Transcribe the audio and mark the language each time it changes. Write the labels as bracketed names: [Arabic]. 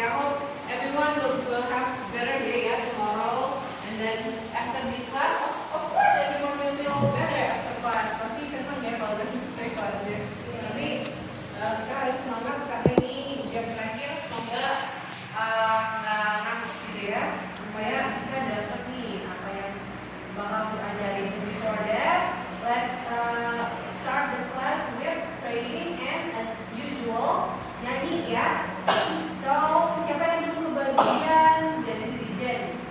[English] I hope everyone will have better day ya tomorrow. And then after this class, of course everyone will feel better after class. [Indonesian] Pasti senang ya kalau udah selesai kelas ya. Tapi kita harus semangat karena ini jam terakhir. Semoga nggak ngantuk gitu ya. Supaya bisa dapat nih apa yang bakal kita ajarin. [English] Before that, let's start the class with praying and as usual [Indonesian] nyanyi ya. [English] So, [Indonesian] siapa yang dulu bagian jadi dirijen?